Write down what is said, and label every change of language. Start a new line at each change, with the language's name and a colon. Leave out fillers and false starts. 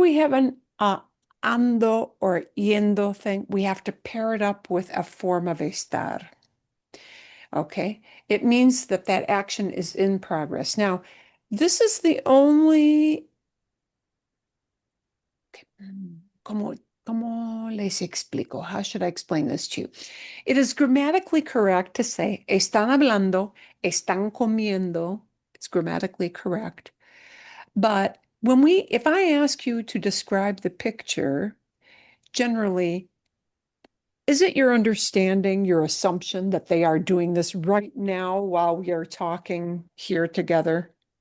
English: we have an ando or yendo thing, we have to pair it up with a form of estar. Okay, it means that that action is in progress. Now, this is the only,
Spanish: ¿cómo les explico?
English: How should I explain this to you? It is grammatically correct to say,
Spanish: están hablando, están comiendo.
English: It's grammatically correct. But if I ask you to describe the picture, generally, is it your understanding, your assumption that they are doing this right now while we are talking here together?